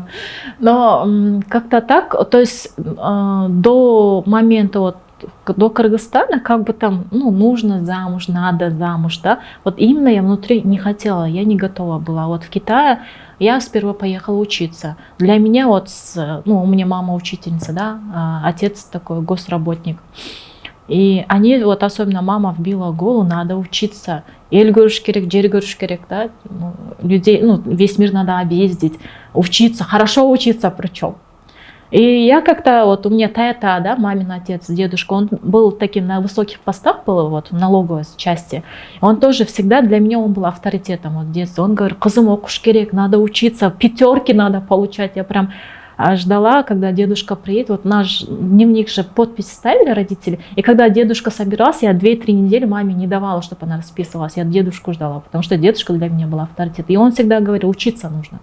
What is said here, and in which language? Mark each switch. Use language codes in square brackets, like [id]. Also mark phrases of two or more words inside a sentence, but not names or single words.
[ru] Но как-то так, то есть до момента вот до Кыргызстана, как бы там, ну, нужно замуж, надо замуж, да, вот именно я внутри не хотела, я не готова была. Вот в Китае я сперва поехала учиться. Для меня вот, ну, у меня мама учительница, да, отец такой госработник. И они, вот особенно мама вбила голову, надо учиться. [ky] Эл көрүш керек, жер көрүш керек, да, [ru] ну, людей, ну, весь мир надо объездить, учиться, хорошо учиться причем. И я как-то, вот у меня тата, да, мамин отец, дедушка, он был таким на высоких постах, был вот в налоговой части. Он тоже всегда, для меня он был авторитетом вот в детстве. Он говорит, [ky] кызым окуш керек, [ru] надо учиться, 5 надо получать. Я прям ждала, когда дедушка приедет. Вот наш дневник же подпись ставили родители. И когда дедушка собирался, я 2-3 недели маме не давала, чтобы она расписывалась. Я дедушку ждала, потому что дедушка для меня был авторитет. И он всегда говорил, учиться нужно.